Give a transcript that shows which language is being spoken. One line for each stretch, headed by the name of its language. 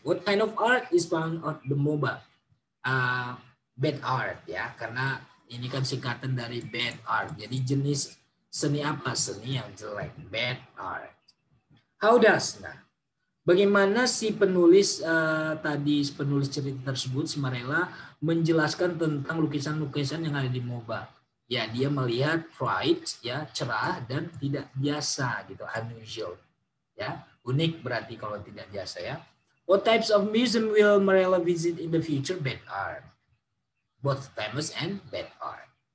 English: What kind of art is found on the MOBA?
Indonesian: Bad art, ya, karena ini kan singkatan dari bad art. Jadi jenis seni apa? Seni yang jelek, bad art.
English: How does?
Indonesian: Nah, bagaimana si penulis penulis cerita tersebut, si Marella, menjelaskan tentang lukisan-lukisan yang ada di MOBA? Ya, dia melihat bright, ya, cerah dan tidak biasa, gitu, unusual, ya, unik berarti kalau tidak biasa, ya.
English: What types of museum will Marella visit in the future? Bad art, both famous and bad art.